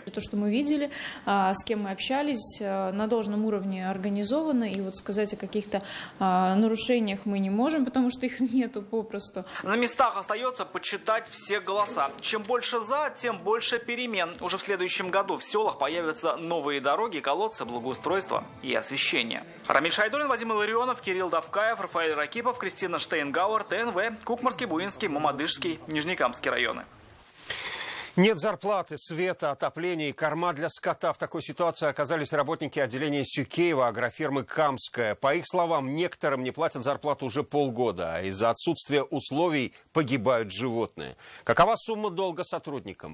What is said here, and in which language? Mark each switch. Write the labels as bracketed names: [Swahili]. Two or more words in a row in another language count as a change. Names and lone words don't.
[Russian] То, что мы видели, с кем мы общались, на должном уровне организовано. И вот сказать о каких-то нарушениях мы не можем, потому что их нету попросту. На местах остается подсчитать все голоса. Чем больше за, тем больше перемен. Уже в следующем году в селах появятся новые дороги, колодцы, благоустройство и освещение. Рамиль Шайдулин, Вадим Илларионов, Кирилл Давкаев, Рафаэль Ракипов, Кристина Штейнгауэр, ТНВ, Кукмарский, Буинский, Мамадышский, Нижнекамский районы. Нет зарплаты, света, отопления и корма для скота. В такой ситуации оказались работники отделения Сюкеева агрофирмы «Камская». По их словам, некоторым не платят зарплату уже полгода, а из-за отсутствия условий погибают животные. Какова сумма долга сотрудникам?